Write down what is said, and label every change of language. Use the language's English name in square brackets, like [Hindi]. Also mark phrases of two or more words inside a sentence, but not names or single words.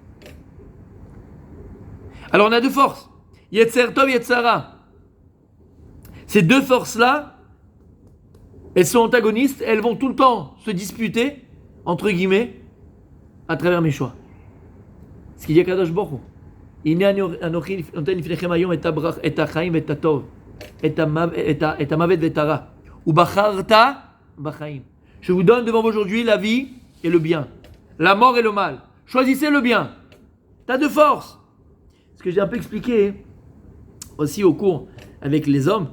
[French] Alors on a deux forces. [Hebrew] יצר טוב, יצר הרע. [French] Ces deux forces-là, elles sont antagonistes, elles vont tout le temps se disputer, entre guillemets, à travers mes choix. Ce qu'il dit à Kadosh Baruch Hu. [Hebrew] אנכי נותן לפניכם היום את החיים את הטוב, את המות את הרע. ובחרת בחיים. [French] Je vous donne devant vous aujourd'hui la vie et le bien, la mort et le mal. Choisissez le bien. T'as deux forces. Ce que j'ai un peu expliqué aussi au cours avec les hommes.